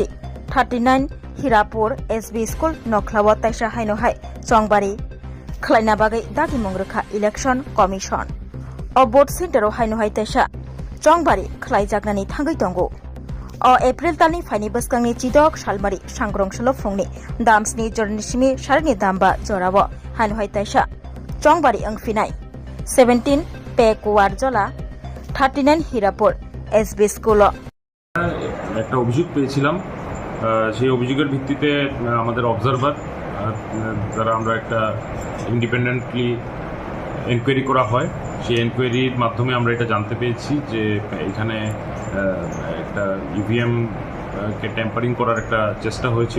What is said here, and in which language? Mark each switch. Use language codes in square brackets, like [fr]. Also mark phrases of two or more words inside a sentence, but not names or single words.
[trp] 39 हिरापुर एसबी स्कूल नखलाव ताइसा हायनो हाय चंबारि खलायना बागै दागि मंग्रखा [en] election commission [trp] अ भोट सेन्टाराव हायनो हायतायसा चंबारि खलायजागनानि थांगै दंगो अ एप्रिल तालनि फाइनि बसकांनि चिदक सालमारि सांग्रंसल फुंनि दामसनि जरनिसिमि सारनि दामबा जराव हायनो हायतायसा चंबारि अंफिनाय 17 पेकवारजला 39 হিরাপুর এসবি স্কুল [bn] একটা অভিযোগ পেয়েছিলাম। সেই অভিযোগের ভিত্তিতে আমাদের অবজারভার দ্বারা আমরা একটা [en] independently enquiry [bn] করা হয়। সেই এনকোয়ারির মাধ্যমে আমরা এটা জানতে পেরেছি যে এখানে একটা ইভিএম কে ট্যাম্পারিং করার একটা চেষ্টা হয়েছিল।